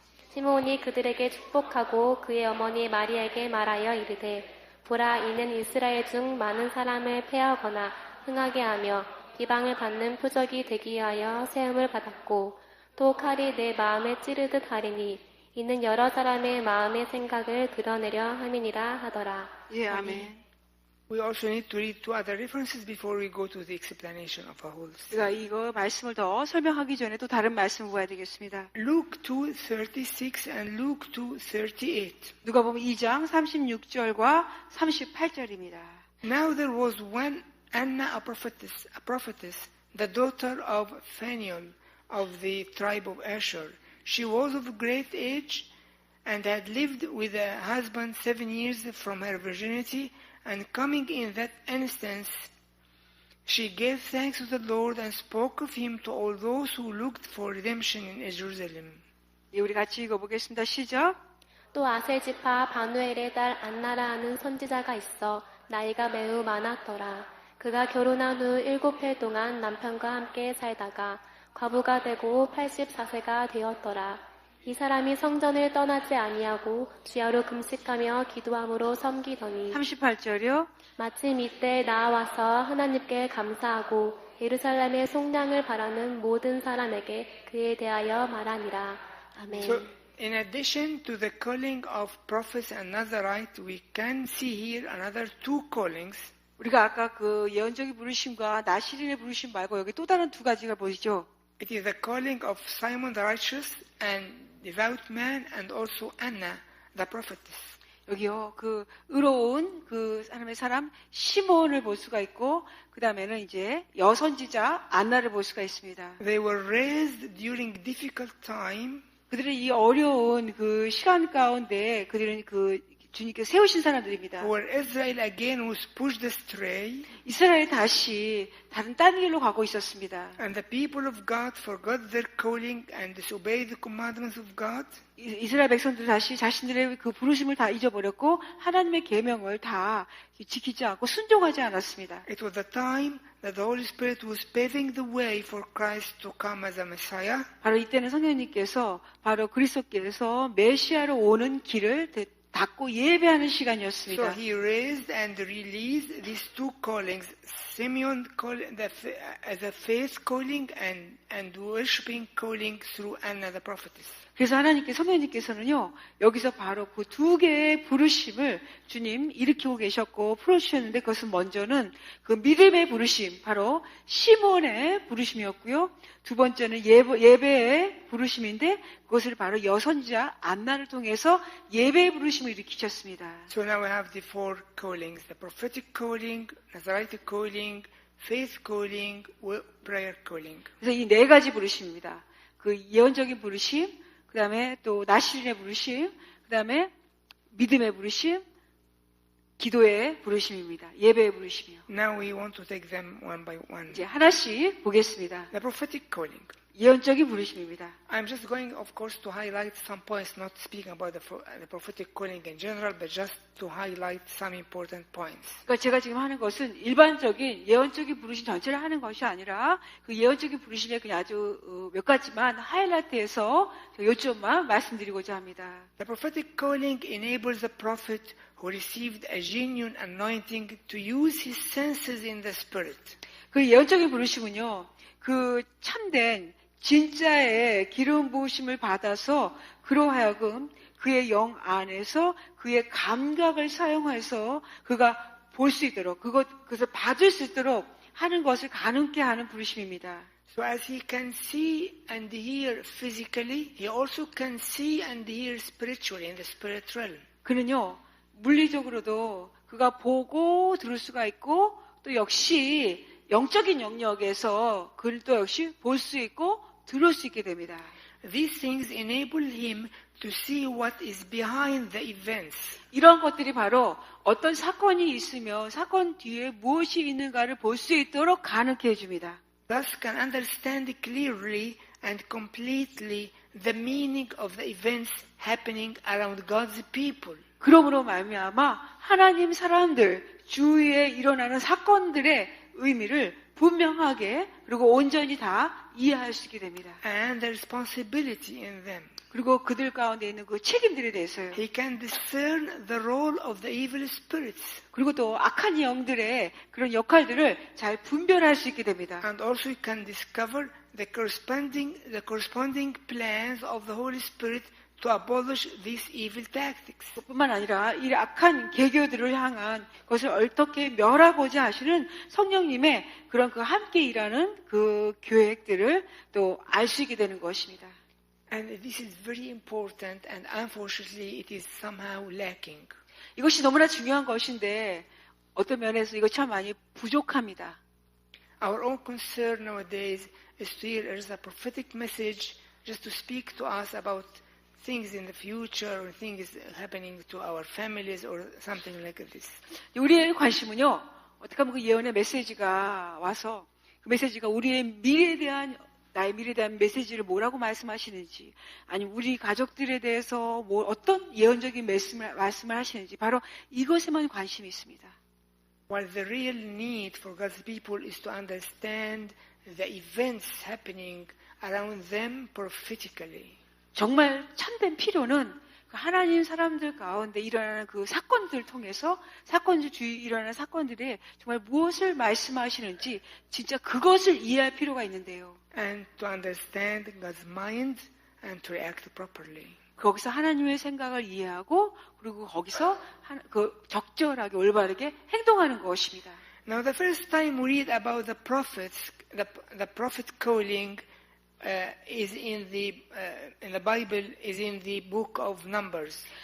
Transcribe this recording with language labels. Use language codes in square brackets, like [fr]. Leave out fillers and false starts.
[ko] 시므온이 그들에게 축복하고 그의 어머니 마리아에게 말하여 이르되 보라 이는 이스라엘 중 많은 사람을 패하거나 흥하게 하며 비방을 받는 표적이 되기 위하여 세움을 받았고 또 칼이 내 마음에 찌르듯 하리니 이는 여러 사람의 마음의 생각을 드러내려 함이니라 하더라. 예, 아멘. [en] We also need to read two other references before we go to the explanation of a whole. [ko] 제가 이거 말씀을 더 설명하기 전에 또 다른 말씀을 보아야 되겠습니다. [en] Luke 2:36 and Luke 2:38. [ko] 누가복음 2장 36절과 38절입니다. [en] Now there was one Anna, a prophetess, the daughter of Phanuel of the tribe of Asher. She was of great age and had lived with a husband 7 years from her virginity, and coming in that instance, she gave thanks to the Lord and spoke of him to all those who looked for redemption in Jerusalem. [ko] 예, 우리 같이 읽어보겠습니다. 시작. 또 아셀지파 바누엘의 딸 안나라 하는 선지자가 있어 나이가 매우 많았더라. 그가 결혼한 후 7해 동안 남편과 함께 살다가 과부가 되고 84세가 되었더라. 이 사람이 성전을 떠나지 아니하고 주야로 금식하며 기도함으로 섬기더니 38절이요. 마침 이때 나와서 하나님께 감사하고 예루살렘의 속량을 바라는 모든 사람에게 그에 대하여 말하니라. 아멘. [en] So, in addition to the calling of prophets and Nazarite, we can see here another two callings. [ko] 우리가 아까 그 예언적인 부르심과 나시린의 부르심 말고 여기 또 다른 두 가지가 보이죠. [en] It is the calling of Simon the righteous and devout man, and also Anna the prophetess. [ko] 여기요, 그 의로운 그 하나님의 사람 시몬을 볼 수가 있고, 그 다음에는 이제 여선지자 안나를 볼 수가 있습니다. [en] They were raised during difficult time. [ko] 그들은 이 어려운 그 시간 가운데 그들은 그 주님께서 세우신 사람들입니다. [en] Where Israel again was pushed astray, [ko] 이스라엘이 다시 다른 딴 길로 가고 있었습니다. [en] and the people of God forgot their calling and disobeyed the commandments of God. [ko] 이스라엘 백성들 다시 자신들의 그 부르심을 다 잊어버렸고 하나님의 계명을 다 지키지 않고 순종하지 않았습니다. [en] It was the time that the Holy Spirit was paving the way for Christ to come as a Messiah. [ko] 바로 이때는 성령님께서 바로 그리스도께서 메시아로 오는 길을 닫고 예배하는 [en] So [ko] 시간이었습니다. [en] he raised and released these two callings, Simeon as a faith calling and worshiping calling through Anna the prophetess. [ko] 그래서 성령님께서는요, 여기서 바로 그 두 개의 부르심을 주님 일으키고 계셨고 풀어주셨는데, 그것은 먼저는 그 믿음의 부르심, 바로 시몬의 부르심이었고요. 두 번째는 예배의 부르심인데, 그것을 바로 여선지자 안나를 통해서 예배의 부르심을 일으키셨습니다. [en] So now we have the four callings, the prophetic calling, Nazarite calling, faith calling, prayer calling. [ko] 그래서 이 네 가지 부르심입니다. 그 예언적인 부르심, 그 다음에 또 나시린의 부르심, 그 다음에 믿음의 부르심, 기도의 부르심입니다. 예배의 부르심이요. [en] Now we want to take them one by one. [ko] 이제 하나씩 보겠습니다. [en] The prophetic calling. [ko] 예언적인 부르심입니다. [en] I'm just going, of course, to highlight some points, not speaking about the prophetic calling in general, but just to highlight some important points. [ko] 그러니까 제가 지금 하는 것은 일반적인 예언적인 부르심 전체를 하는 것이 아니라 그 예언적인 부르심의 그냥 아주 몇 가지만 하이라이트해서 요점만 말씀드리고자 합니다. [en] The prophetic calling enables the prophet who received a genuine anointing to use his senses in the spirit. [ko] 그 예언적인 부르심은요, 그 참된 진짜의 기름 부으심을 받아서 그로 하여금 그의 영 안에서 그의 감각을 사용해서 그가 볼 수 있도록 그것을 받을 수 있도록 하는 것을 가능케 하는 부르심입니다. [en] So as he can see and hear physically, he also can see and hear spiritually in the spirit realm. [ko] 그는요, 물리적으로도 그가 보고 들을 수가 있고 또 역시 영적인 영역에서 그를 또 역시 볼 수 있고 들을 수 있게 됩니다. [en] These things enable him to see what is behind the events. [ko] 이런 것들이 바로 어떤 사건이 있으면 사건 뒤에 무엇이 있는가를 볼 수 있도록 가능케 해줍니다. [en] Thus can understand clearly and completely the meaning of the events happening around God's people. [ko] 그러므로 말미암아 하나님 사람들 주위에 일어나는 사건들의 의미를 분명하게 그리고 온전히 다 이해할 수 있게 됩니다. [en] And the responsibility in them. [ko] 그리고 그들 가운데 있는 그 책임들에 대해서요. [en] He can discern the role of the evil spirits. [ko] 그리고 또 악한 영들의 그런 역할들을 잘 분별할 수 있게 됩니다. [en] And also he can discover the corresponding plans of the Holy Spirit to abolish these evil tactics. [ko] 뿐만 아니라 이 악한 계교들을 향한 것을 어떻게 멸하고자 하시는 성령님의 그런 그 함께 일하는 그 계획들을 또 알 수 있게 되는 것입니다. [en] And this is very important, and unfortunately it is somehow lacking. [ko] 이것이 너무나 중요한 것인데 어떤 면에서 이거 참 많이 부족합니다. [en] Our own concern nowadays is to hear as a prophetic message just to speak to us about things in the future or things happening to our families or something like this. [ko] 우리의 관심은요, 어떻게 하면 그 예언의 메시지가 와서 그 메시지가 우리의 미래에 대한 나의 미래에 대한 메시지를 뭐라고 말씀하시는지, 아니면 우리 가족들에 대해서 뭐 어떤 예언적인 말씀을 하시는지, 바로 이것에만 관심이 있습니다. [en] while the real need for God's people is to understand the events happening around them prophetically. [ko] 정말 참된 필요는 그 하나님 사람들 가운데 일어나는 그 사건들을 통해서 사건주의 일어나는 사건들에 정말 무엇을 말씀하시는지 진짜 그것을 이해할 필요가 있는데요. [en] And to understand God's mind and to react properly. [ko] 거기서 하나님의 생각을 이해하고 그리고 거기서 그 적절하게 올바르게 행동하는 것입니다. [en] Now, the first time we read about the prophets, the prophet calling is in the Bible, is in the book of Numbers.